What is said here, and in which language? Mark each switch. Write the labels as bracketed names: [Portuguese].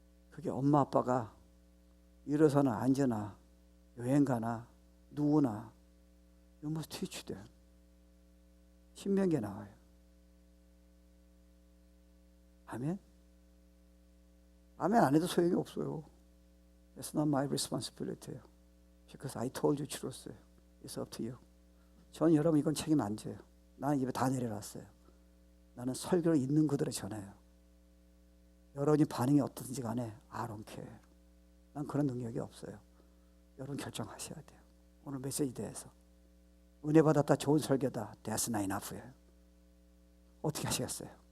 [Korean] 그게 엄마 아빠가 일어서나 앉으나 여행 가나 누구나 [English] You must teach them. [Korean] 신명기에 나와요. 아멘? 아멘 안 해도 소용이 없어요. [English] It's not my responsibility. Because I told you truth. It's up to you. [Korean] 전 여러분 이건 책임 안 져요. 나는 입에 다 내려놨어요. 나는 설교를 있는 그대로 전해요. 여러분이 반응이 어떤지 간에 [English] I don't care. [Korean] 난 그런 능력이 없어요. 여러분 결정하셔야 돼요. 오늘 메시지 대해서 은혜 받았다, 좋은 설교다, [English] That's not enough [Korean] 예요. 어떻게 하시겠어요?